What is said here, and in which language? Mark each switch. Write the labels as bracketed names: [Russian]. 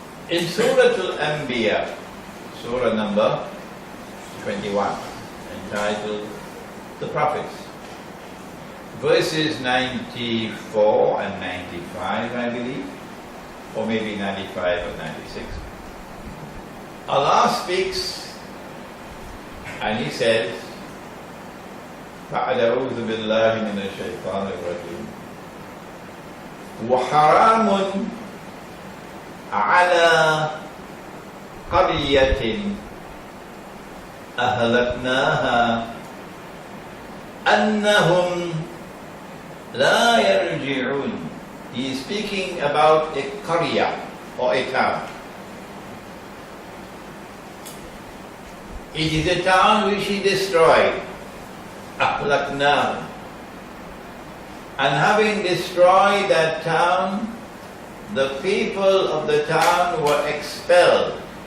[English] In Surah Al-Anbiya, Surah number 21, entitled The Prophets, verses 94 and 95, I believe, or maybe 95 or 96. Allah speaks and He says, [Arabic] فَأَعُوذُ بِاللَّهِ مِنَ الشَّيْطَانِ الرَّجِيمِ وَحَرَامٌ عَلَى قَرْيَةٍ أَهْلَكْنَاهَا أَنَّهُمْ لَا يَرْجِعُونَ. [English] He is speaking about a qarya or a town. It is a town which He destroyed. [Arabic] أَهْلَكْنَاهَا. [English] And having destroyed that town, the people of the town were expelled.